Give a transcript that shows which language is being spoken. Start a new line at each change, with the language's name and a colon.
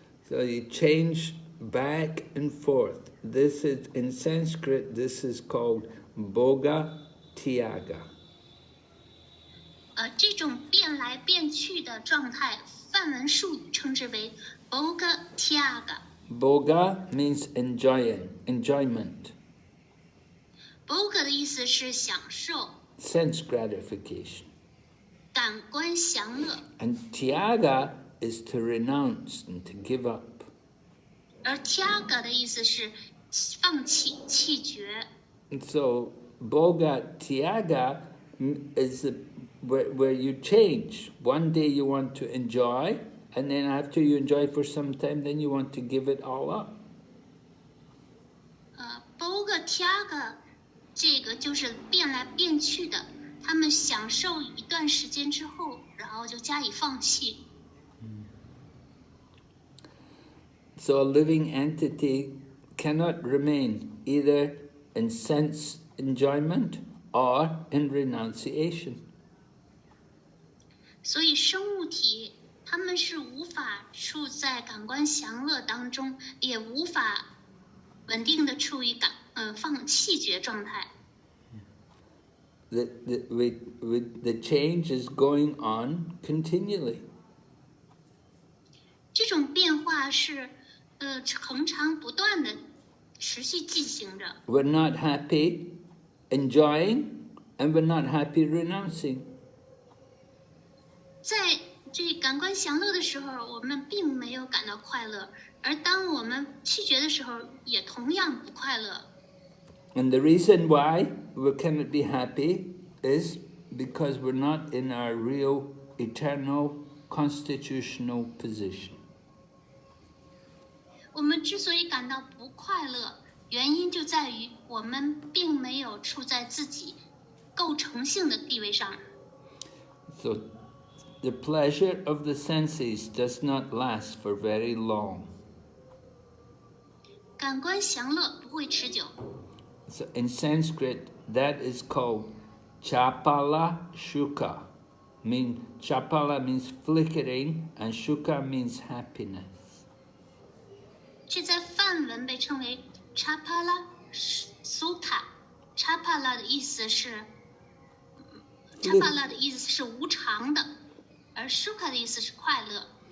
English: So you change back and forth. This is, in Sanskrit, this is called Bhoga Tyaga.
Chinese: 这种变来变去的状态，梵文术语称之为 Bhoga Tyaga。Bhoga
English: means enjoyment.
Chinese: Bhoga 的意思是享受
English: sense gratification.
Chinese: 感官享乐。
English: And Tyaga is to renounce and to give up.
Chinese: 而 Tyaga 的意思是放弃、弃绝。
English: And so Bhoga Tyaga is where you change. One day you want to enjoy, and then after you enjoy for some time, then you want to give it all up.
Chinese: Bhoga Tyaga 这个就是变来变去的，他们享受一段时间之后，然后就加以放弃。
English: So a living entity cannot remain either in sense enjoyment or in renunciation.
Chinese: 所以生物体他们是无法处在感官享乐当中，也无法稳定的处于弃绝状态。
English: The change is going on continually.
Chinese: 这种变化是恒常不断的持续进行着。
English: We're not happy enjoying, and we're not happy renouncing.
Chinese: 在这感官享乐的时候，我们并没有感到快乐，而当我们弃绝的时候，也同样不快乐。
English: And the reason why we cannot be happy is because we're not in our real, eternal, constitutional position.
Chinese: 我们之所以感到不快乐，原因就在于我们并没有处在自己构成性的地位上。
English: So, the pleasure of the senses does not last for very long.
Chinese: 感官享乐不会持久。
English: So in Sanskrit, that is called chapala shuka. Chapala means flickering, and shuka means happiness.
Chinese: 这在梵文被称为 chapala sukha。chapala 的意思是无常的，而 sukha 的意思是快乐。